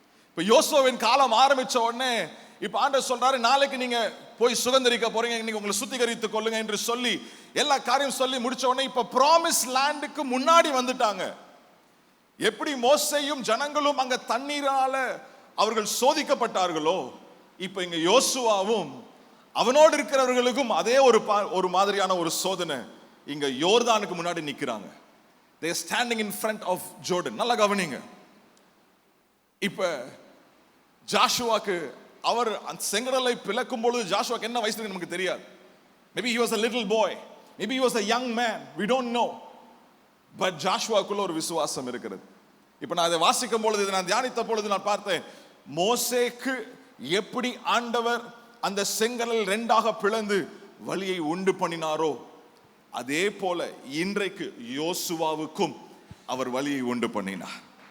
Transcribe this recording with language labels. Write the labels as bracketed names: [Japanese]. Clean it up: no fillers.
[Tamil] இப்ப யோசுவாவின் காலம் ஆரம்பிச்ச உடனே இப்ப ஆண்டவர் சொல்றாரு, நாளைக்கு நீங்க போய் சுதந்திரிக்க போறீங்க, நீங்க உங்களை சுத்திகரித்துக் கொள்ளுங்க என்று சொல்லி எல்லா காரியம் சொல்லி முடிச்ச உடனே இப்ப ப்ராமிஸ் லேண்டுக்கு முன்னாடி வந்துட்டாங்க. எப்படி மோசேயும் ஜனங்களும் அங்க தண்ணீரால அவர்கள் சோதிக்கப்பட்டார்களோ, இப்ப இங்க யோசுவாவும் அவனோடு இருக்கிறவர்களுக்கும் அதே ஒரு மாதிரியான ஒரு சோதனை. இங்க யோர்தானுக்கு முன்னாடி நிக்கிறாங்க. [English] they are standing in front of Jordan. [Tamil] நல்லா கவனிங்க. இப்ப ஜாஷுவாக்கு அவர் செங்கடலை பிளக்கும் பொழுது ஜாஷுவாக்கு என்ன வயசு நமக்கு தெரியாது. [English] maybe he was a little boy, maybe he was a young man, we don't know. [Tamil] but ஜாஷுவாக்குள்ள ஒரு விசுவாசம் இருக்கிறது. இப்ப நான் அதை வாசிக்கும் பொழுது, நான் தியானித்த பொழுது நான் பார்த்தேன், மோசேக்கு எப்படி ஆண்டவர் அந்த செங்கடல் ரெண்டாக பிளந்து வழியை உண்டு பண்ணினாரோ, அதே போல இன்றைக்கு யோசுவாவுக்கும் அவர் வழியை உண்டு பண்ணினார்.